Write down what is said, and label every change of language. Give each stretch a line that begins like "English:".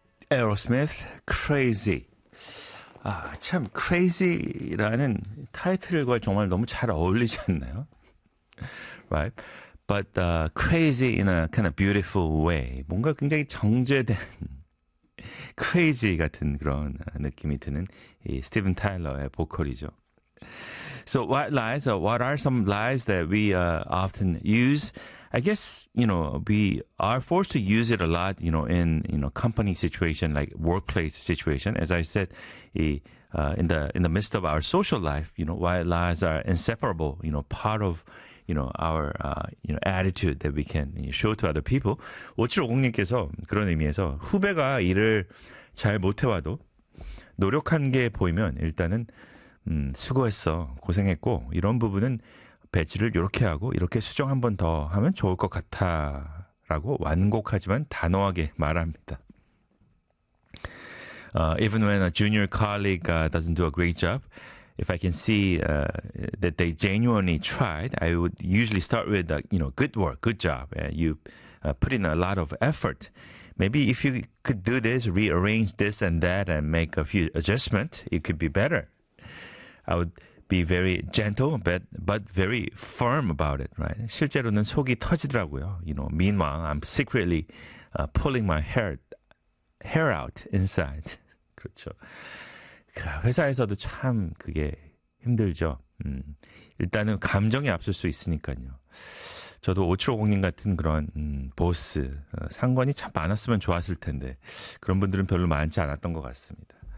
Korean: 에어로스미스 크레이지. 아, 참 크레이지라는 타이틀과 정말 너무 잘 어울리지 않나요?
English: Right? But crazy in a kind of beautiful way.
Korean: 뭔가 굉장히 정제된 crazy 같은 그런 느낌이 드는 이 스티븐 타일러의 보컬이죠.
English: So what lies, what are some lies that we often use? I guess, you know, we are forced to use it a lot, you know, in, you know, company situation, like workplace situation. As I said, in the midst of our social life, you know, white lies are inseparable, you know, part of, you know, our, you know, attitude that we can show to other people.
Korean: 5750님께서 그런 의미에서 후배가 일을 잘 못해와도 노력한 게 보이면 일단은 수고했어, 고생했고 이런 부분은 배치를 이렇게 하고 이렇게 수정 한 번 더 하면 좋을 것 같아 라고 완곡하지만 단호하게 말합니다.
English: Even when a junior colleague doesn't do a great job, if I can see that they genuinely tried, I would usually start with, you know, good work, good job. You put in a lot of effort. Maybe if you could do this, rearrange this and that and make a few adjustments, it could be better. I would be very gentle, but very firm about it, right?
Korean: 실제로는 속이 터지더라고요.
English: You know, meanwhile, I'm secretly pulling my hair out inside.
Korean: 그렇죠. 회사에서도 참 그게 힘들죠. 일단은 감정이 앞설 수 있으니까요. 저도 5750님 같은 그런 보스, 상관이 참 많았으면 좋았을 텐데 그런 분들은 별로 많지 않았던 것 같습니다.